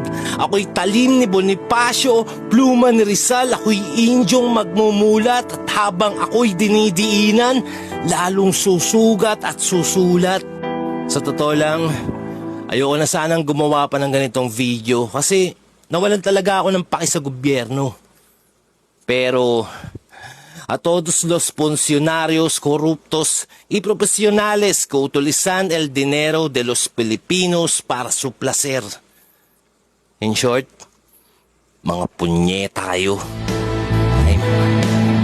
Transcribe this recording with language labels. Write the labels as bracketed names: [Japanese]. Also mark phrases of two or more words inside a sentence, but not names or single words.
[Filipino] Ako'y talim ni Bonifacio, pluma ni Rizal. Ako'y Indyong magmumulat at habang ako'y dinidiinan, lalong susugat at susulat. Sa totoo lang, ayoko na sanang gumawa pa ng ganitong video kasi nawalan talaga ako ng paki sa gobyerno. [Spanish] Pero a todos los funcionarios corruptos y profesionales que utilizan el dinero de los Filipinos para su placer. [English] In short, [Filipino] mga punyeta kayo. Ay,